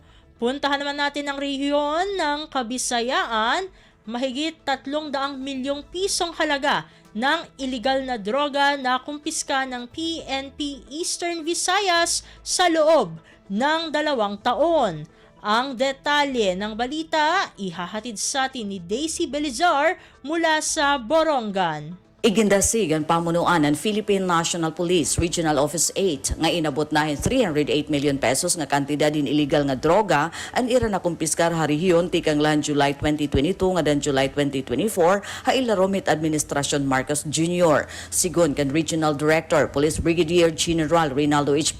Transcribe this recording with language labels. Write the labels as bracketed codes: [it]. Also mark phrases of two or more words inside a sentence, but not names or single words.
[tl] Puntahan naman natin ang rehiyon ng Kabisayaan, mahigit 300 milyong pisong halaga ng iligal na droga na kumpiska ng PNP Eastern Visayas sa loob ng 2 taon. Ang detalye ng balita ihahatid sa atin ni Daisy Belizar mula sa Borongan. [war] Igindasig ang pamunuan ng Philippine National Police Regional Office 8 nga inabot nahin 308 [en] million pesos [war] nga kantidad in illegal nga droga ang ira na kumpiskar harihiyon tikang lan July 2022 nga dan July 2024 ha ilaromit Administrasyon Marcos Jr. Sigon kan Regional Director Police Brigadier General Reynaldo H.